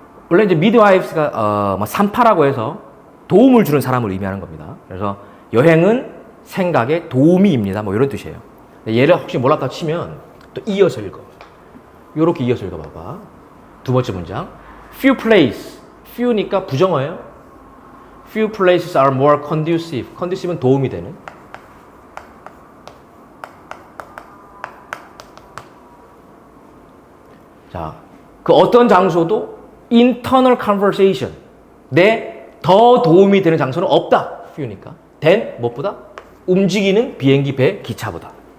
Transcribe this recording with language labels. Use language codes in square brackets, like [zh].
[ko] 원래 이제 midwifes가 산파라고 해서 도움을 주는 사람을 의미하는 겁니다. 그래서 여행은 생각의 도우미입니다. 뭐 이런 뜻이에요. 얘를 혹시 몰랐다 치면 또 이어서 읽어. 요렇게 이어서 읽어봐봐. 두 번째 문장. [en] Few places. [ko] few니까 부정어예요. [en] Few places are more conducive. [ko] conducive는 도움이 되는. 자, 그 어떤 장소도 [en] internal conversation. [ko] 더 도움이 되는 장소는 없다. few니까. than 무엇보다 움직이는 비행기, 배, 기차보다.